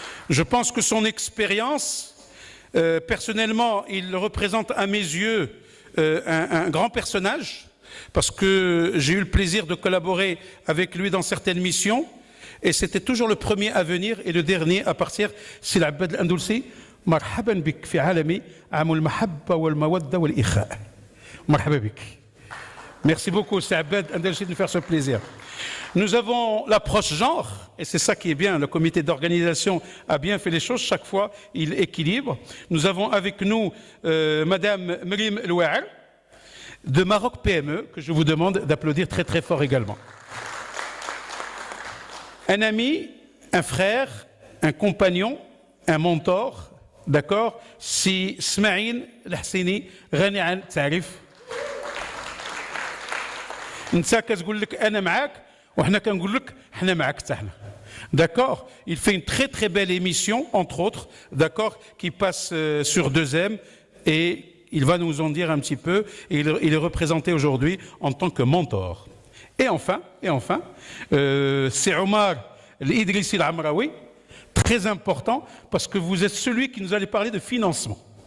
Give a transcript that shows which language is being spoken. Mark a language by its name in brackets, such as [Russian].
[French] Je pense que son expérience, personnellement, il représente à mes yeux un grand personnage, parce que j'ai eu le plaisir de collaborer avec lui dans certaines missions, et c'était toujours le premier à venir et le dernier à partir. C'est Abed Andalousi. [Arabic] مرحبا بك في عالمي عام المحبة والمودة والإخاء. مرحبا بك. [French] Merci beaucoup, c'est Abed Andalousi de nous faire ce plaisir. Nous avons l'approche genre, et c'est ça qui est bien, le comité d'organisation a bien fait les choses, chaque fois il équilibre. Nous avons avec nous Madame Mrim Louael, de Maroc PME, que je vous demande d'applaudir très très fort également. Un ami, un frère, un compagnon, un mentor, d'accord, c'est Smaïn Al-Hassini, [Arabic] غني عن التعريف. انت كتقول لك انا معاك وحنا كنقول لك حنا معاك حتى حنا. [French] D'accord, il fait une très très belle émission, entre autres, d'accord, qui passe sur 2M, et il va nous en dire un petit peu, et il est représenté aujourd'hui en tant que mentor. Et enfin, c'est Omar Idrissi Al-Amraoui, très important, parce que vous êtes celui qui nous allait parler de financement.